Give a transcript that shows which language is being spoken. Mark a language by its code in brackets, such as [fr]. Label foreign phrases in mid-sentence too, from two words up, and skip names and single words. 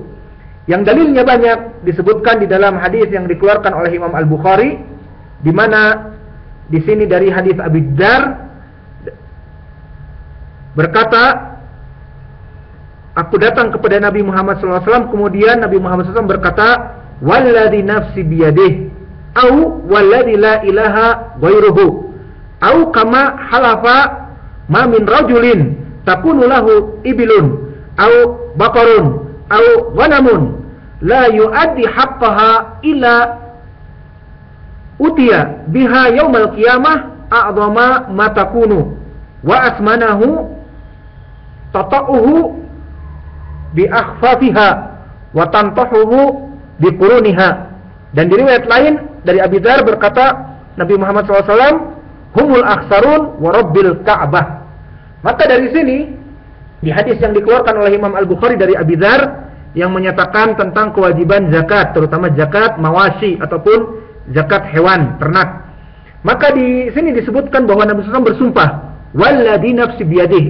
[id] Yang dalilnya banyak disebutkan di dalam hadis yang dikeluarkan oleh Imam Al-Bukhari, di mana di sini dari hadis Abi Dzar berkata, aku datang kepada Nabi Muhammad SAW, kemudian Nabi Muhammad SAW berkata, [ar] والذي نفسي بيده، أو والذي لا إله غيره، أو كما حلف ما من رجل تكون له إبل، أو بقر، أو غنم، لا يؤدي حقها إلا أتي بها يوم القيامة أعظم ما تكون وأسمنه تطؤه بأخفافها وتنطحه بقرونها. [id] Dan di riwayat lain dari Abi Dzar berkata Nabi Muhammad SAW, [ar] هم الأخسرون ورب الكعبة. [id] Maka dari sini di hadis yang dikeluarkan oleh Imam Al-Bukhari dari Abi Dzar yang menyatakan tentang kewajiban zakat, terutama zakat mawashi ataupun zakat hewan ternak, maka di sini disebutkan bahwa Nabi SAW bersumpah, [ar] والذي نفسي بيده.